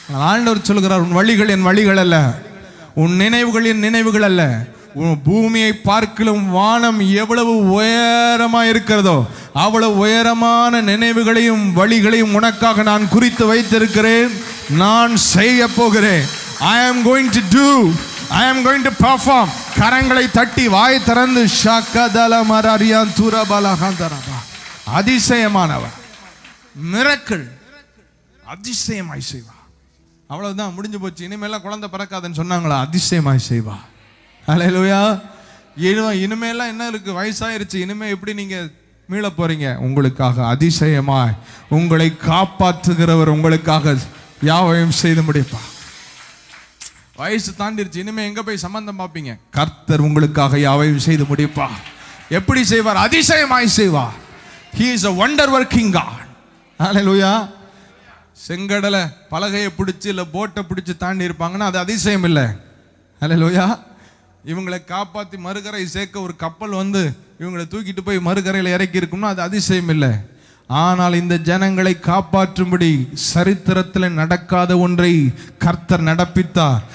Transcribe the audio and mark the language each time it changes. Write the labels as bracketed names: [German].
[Tamil] ஆண்டவர் சொல்கிறார், உன் வழிகள் என் வழிகள் அல்ல, உன் நினைவுகள் என் நினைவுகள் அல்ல. பூமியை பார்க்கிலும் வானம் எவ்வளவு உயரமா இருக்கிறதோ அவ்வளவு உயரமான நினைவுகளையும் வழிகளையும் உனக்காக நான் குறித்து வைத்திருக்கிறேன். நான் செய்ய போகிறேன். [English] I am going to do, I am going to perform. [Tamil] கரங்களை தட்டி வாய் திறந்து ஷக்கதல மரரியான் துரபலஹந்தரபா. அதிசயமானவர், மிரக்கிள், அதிசயமாய் செய்வா. அவ்வளவுதான், முடிஞ்சு போச்சு. இனிமேலாம் குழந்தை பிறக்காதுன்னு சொன்னாங்களா? அதிசயமாய் செய்வா. ஹல்லேலூயா. இனிமேலாம் என்ன இருக்கு? வயசாயிருச்சு, இனிமே எப்படி நீங்க மீள போறீங்க? உங்களுக்காக அதிசயமாய் உங்களை காப்பாற்றுகிறவர் உங்களுக்காக யாவையும் செய்து முடிப்பா. வயசு தாண்டிருச்சு, இனிமே எங்க போய் சம்பந்தம் பார்ப்பீங்க? கர்த்தர் உங்களுக்காக யாவையும் செய்து முடிப்பா. எப்படி செய்வார்? அதிசயமாய் செய்வார். [English] He is a wonder working God. [Tamil] ஹல்லேலூயா. செங்கடலை பலகையை பிடிச்சி இல்லை போட்டை பிடிச்சி தாண்டி இருப்பாங்கன்னா அது அதிசயம் இல்லை. ஹல்லேலூயா. இவங்களை காப்பாற்றி மறுகரை சேர்க்க ஒரு கப்பல் வந்து இவங்களை தூக்கிட்டு போய் மறுகரையில் இறக்கி இருக்கும்னா அது அதிசயம் இல்லை. ஆனால் இந்த ஜனங்களை காப்பாற்றும்படி சரித்திரத்தில் நடக்காத ஒன்றை கர்த்தர் நடப்பித்தார்.